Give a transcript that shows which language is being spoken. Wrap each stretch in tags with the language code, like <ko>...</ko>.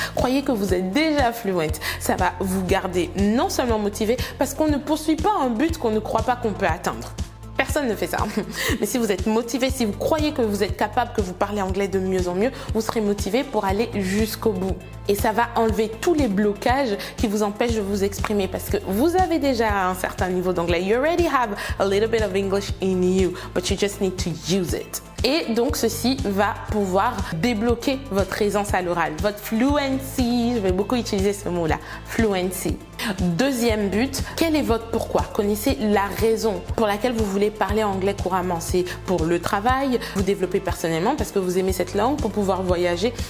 <fr>Croyez que vous êtes déjà fluent. Ça va vous garder non seulement motivé, parce qu'on ne poursuit pas un but qu'on ne croit pas qu'on peut atteindre. Personne ne fait ça. Mais si vous êtes motivé, si vous croyez que vous êtes capable, que vous parlez anglais de mieux en mieux, vous serez motivé pour aller jusqu'au bout. Et ça va enlever tous les blocages qui vous empêchent de vous exprimer parce que vous avez déjà un certain niveau d'anglais.</fr> <en>You already have a little bit of English in you, but you just need to use it.</en> <fr>Et donc, ceci va pouvoir débloquer votre aisance à l'oral, votre fluency. Je vais beaucoup utiliser ce mot-là, fluency. Deuxième but, quel est votre pourquoi? Connaissez la raison pour laquelle vous voulez parler anglais couramment. C'est pour le travail, vous développer personnellement parce que vous aimez cette langue, pour pouvoir voyager.</fr>